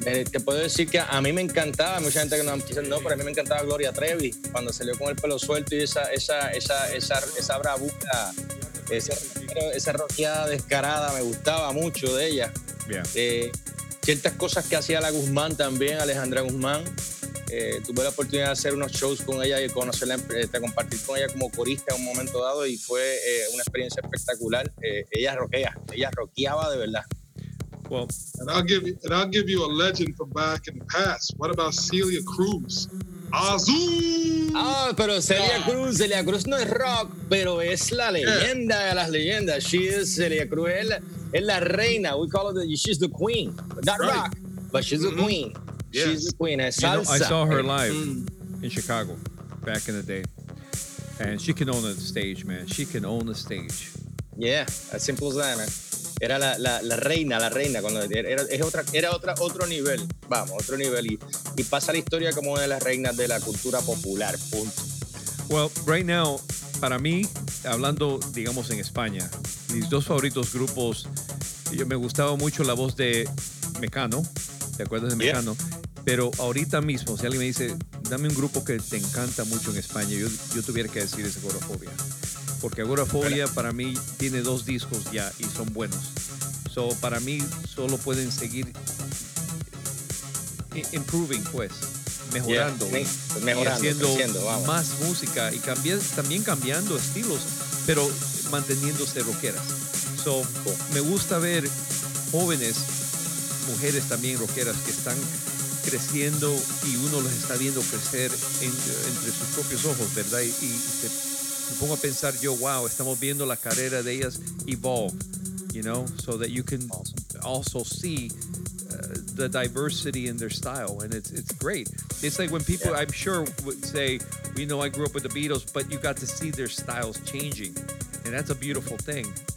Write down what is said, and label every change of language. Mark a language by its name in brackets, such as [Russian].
[Spanish] Te puedo decir que a mí me encantaba, mucha gente que no dice no, pero a mí me encantaba Gloria Trevi cuando salió con el pelo suelto y esa bravuca, esa roqueada descarada, me gustaba mucho de ella. Ciertas cosas que hacía la Guzmán también, Alejandra Guzmán. Tuve la oportunidad de hacer unos shows con ella y conocerla, compartir con ella como corista en un momento dado, y fue una experiencia espectacular. Ella roqueaba de verdad. [English] Well, and I'll give you a legend from back in the past. What about Celia Cruz? Azul. [Spanish] Ah, pero Celia Cruz no es rock, pero es la leyenda de las leyendas. [English] She is Celia Cruz. [Spanish] Es la reina. [English] We call her she's the queen. Not right. Rock, but she's the queen. Yes. She's the queen. [Spanish] Es salsa. [English] You know, I saw her live in Chicago back in the day, and she can own a stage, man. She can own a stage. Yeah, as simple as that, man. [Spanish] Era la reina cuando era otro nivel, vamos, otro nivel, y pasa la historia como una de las reinas de la cultura popular, punto. [English] Well, right now, [Spanish] para mí, hablando, digamos, en España, mis dos favoritos grupos, yo me gustaba mucho la voz de Mecano, ¿te acuerdas de Mecano? Pero ahorita mismo, si alguien me dice, dame un grupo que te encanta mucho en España, yo tuviera que decir es Agorafobia. Porque Agorafobia para mí tiene dos discos ya y son buenos. So para mí solo pueden seguir improving, pues, mejorando. Mejorando, haciendo creciendo, más música y también cambiando estilos, pero manteniéndose rockeras. So me gusta ver jóvenes, mujeres también rockeras que están creciendo y uno los está viendo crecer entre sus propios ojos, ¿verdad? Me pongo a pensar yo, wow, estamos viendo la carrera de ellas [English] evolve, you know, so that you can also see the diversity in their style, and it's great. It's like when people, I'm sure, would say, you know, I grew up with the Beatles, but you got to see their styles changing, and that's a beautiful thing.